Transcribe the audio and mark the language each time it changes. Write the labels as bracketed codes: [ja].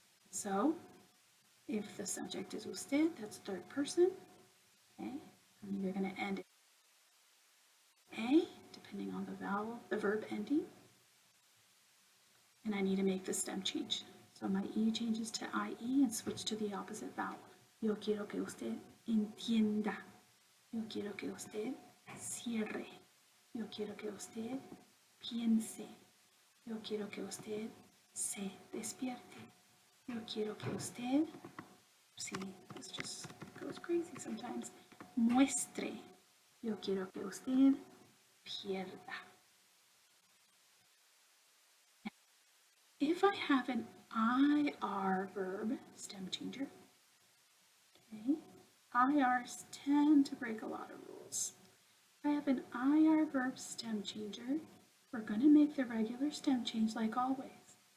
[en] So, if the subject is usted, that's third person, okay, and you're going to end A, depending on the verb ending, and I need to make the stem change. So my E changes to IE and switch to the opposite vowel. [es] Yo quiero que usted entienda. Yo quiero que usted cierre. Yo quiero que usted piense. Yo quiero que usted se despierte. Yo quiero que usted, [en] see, this just goes crazy sometimes, [es] muestre. Yo quiero que usted pierda. [en] If I have an IR verb, stem changer, okay, IRs tend to break a lot of rules. If I have an IR verb stem changer, we're going to make the regular stem change like always.